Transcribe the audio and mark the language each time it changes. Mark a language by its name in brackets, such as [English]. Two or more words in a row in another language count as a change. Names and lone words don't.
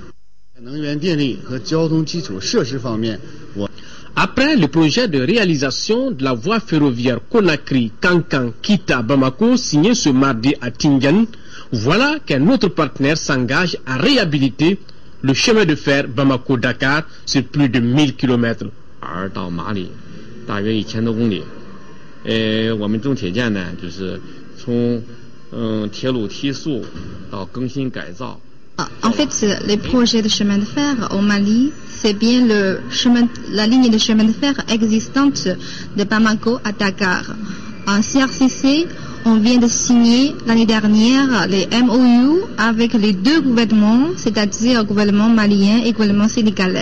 [French] Après le projet de réalisation de la voie ferroviaire Conakry-Kankan-Kita-Bamako signé ce mardi à Tingen, voilà qu'un autre partenaire s'engage à réhabiliter le chemin de fer Bamako-Dakar sur plus de 1000 km. [Chinese] 到马里大约1000多公里。我们中铁建呢，就是从铁路提速到更新改造。 [French] En fait, les projets de chemin de fer au Mali, c'est bien la ligne de chemin de fer existante de Bamako à Dakar. En CRCC, on vient de signer l'année dernière les MOU avec les deux gouvernements, c'est-à-dire le gouvernement malien et le gouvernement sénégalais.